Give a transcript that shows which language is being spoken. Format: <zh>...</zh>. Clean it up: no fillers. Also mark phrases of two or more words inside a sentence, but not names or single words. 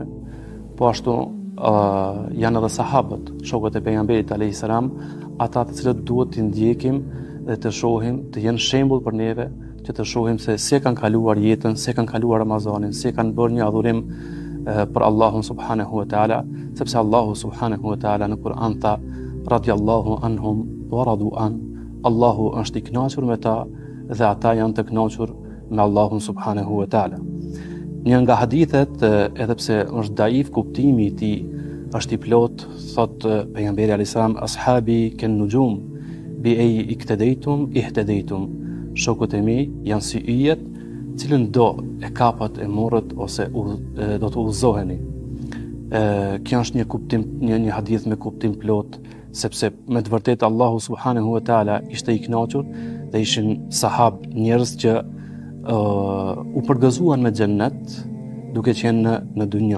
<sq>Po ashtu janë edhe sahabët, shokët e pejgamberit</sq> <ar>عليه السلام,</ar> <sq>ata të cilët duhet të ndjekim dhe të shohim, të jenë shembull për neve, që të shohim se si kanë kaluar jetën, si kanë kaluar Ramazanin, si kanë bërë një adhurim për Allahun</sq> <ar>سبحانه وتعالى,</ar> <sq>sepse Allahu</sq> <ar>سبحانه وتعالى</ar> <sq>në Kur'an tha</sq> <ar>رضي الله عنهم ورضوا عن.</ar> <sq>Allahu është i kënaqur me ta dhe ata janë të kënaqur me Allahun</sq> <ar>سبحانه وتعالى.</ar> <sq>Një nga hadithet, edhe pse është daif kuptimi i tij, është i plot, thot pejgamberi</sq> <ar>عليه السلام, أصحابي كالنجوم بأيهم اقتديتم اهتديتم.</ar> <sq>Shokët e mi janë si yjet, cilën do e kapat e morët ose do të udhëzoheni. Kjo është një kuptim, një hadith me kuptim plot, sepse me të vërtetë Allahu</sq> <ar>سبحانه وتعالى</ar> <sq>ishte i kënaqur dhe ishin sahab, njerëz që u përgëzuan me xhennet duke qenë në dynjë.</sq>